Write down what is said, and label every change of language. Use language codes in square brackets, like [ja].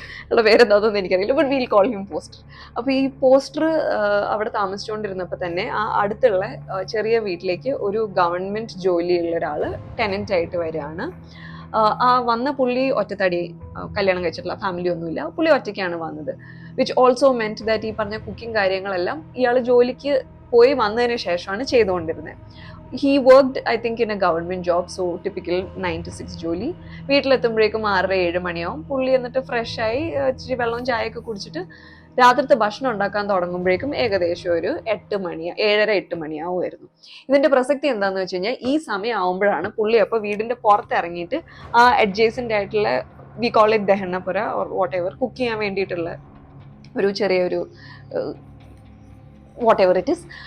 [ml] ഉള്ള പേരെന്താണെന്ന് എനിക്കറിയില്ല, [en] But we'll call him poster. [ml] അപ്പോൾ ഈ പോസ്റ്റർ അവിടെ താമസിച്ചുകൊണ്ടിരുന്നപ്പോൾ തന്നെ ആ അടുത്തുള്ള ചെറിയ വീട്ടിലേക്ക് ഒരു ഗവൺമെന്റ് ജോലിയുള്ള ഒരാൾ ടെനന്റ് ആയിട്ട് വരികയാണ്. ആ വന്ന പുള്ളി ഒറ്റത്തടി, കല്യാണം കഴിച്ചിട്ടുള്ള ഫാമിലി ഒന്നുമില്ല, പുള്ളി ഒറ്റയ്ക്കാണ് വന്നത്. [en] which also meant that [ml] ഈ പറഞ്ഞ കുക്കിംഗ് കാര്യങ്ങളെല്ലാം ഇയാൾ ജോലിക്ക് പോയി വന്നതിന് ശേഷമാണ് ചെയ്തുകൊണ്ടിരുന്നത്. [en] He worked, I think, in a government job, so typical 9 to 6 ജോലി. [ml] വീട്ടിലെത്തുമ്പോഴേക്കും 6-7 മണിയാവും. പുള്ളി എന്നിട്ട് ഫ്രഷ് ആയി ഇച്ചിരി വെള്ളവും ചായയൊക്കെ കുടിച്ചിട്ട് രാത്രിത്തെ ഭക്ഷണം ഉണ്ടാക്കാൻ തുടങ്ങുമ്പോഴേക്കും ഏകദേശം ഒരു 7:30-8 മണിയാവുമായിരുന്നു. ഇതിന്റെ പ്രസക്തി എന്താന്ന് വെച്ച് കഴിഞ്ഞാൽ, ഈ സമയം ആവുമ്പോഴാണ് പുള്ളി അപ്പോൾ വീടിന്റെ പുറത്തിറങ്ങിയിട്ട് ആ അഡ്ജേസന്റ് ആയിട്ടുള്ള, [en] we call it ദഹനപുര or whatever, [ml] cook ചെയ്യാൻ വേണ്ടിയിട്ടുള്ള ഒരു ചെറിയൊരു [en] Whatever it is.